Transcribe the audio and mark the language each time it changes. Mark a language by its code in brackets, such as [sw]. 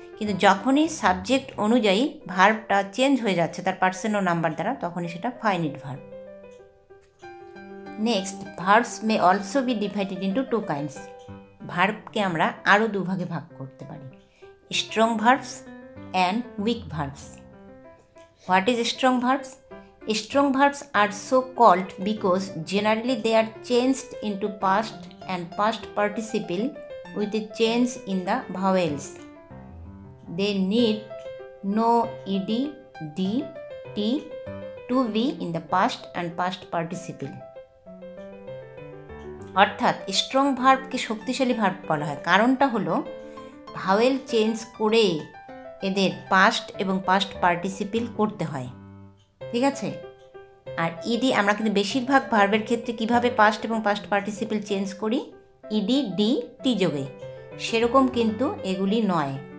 [bn] কিন্তু যখনই সাবজেক্ট অনুযায়ী ভার্বটা চেঞ্জ হয়ে যাচ্ছে তার পার্সন ও নাম্বার দ্বারা, তখনই সেটা finite verb. [en] Next, verbs may also be divided into two kinds. [bn] ভার্বকে আমরা আরও দুভাগে ভাগ করতে পারি, [en] Strong verbs and weak verbs. What is strong verbs? Strong verbs are so called because generally they are changed into past and past participle with a change in the vowels. They need no ed, d, t to be in the past and past participle. [bn] অর্থাৎ strong ভার্বকে শক্তিশালী verb বলা হয়, কারণটা হলো vowel change করে এদের past এবং past participle করতে হয়, ঠিক আছে। আর ইডি আমরা কিন্তু বেশিরভাগ ভার্বের ক্ষেত্রে কিভাবে পাস্ট এবং পাস্ট পার্টিসিপল চেঞ্জ করি, ইডি, ডি, টি যোগে, সেরকম কিন্তু এগুলি নয়।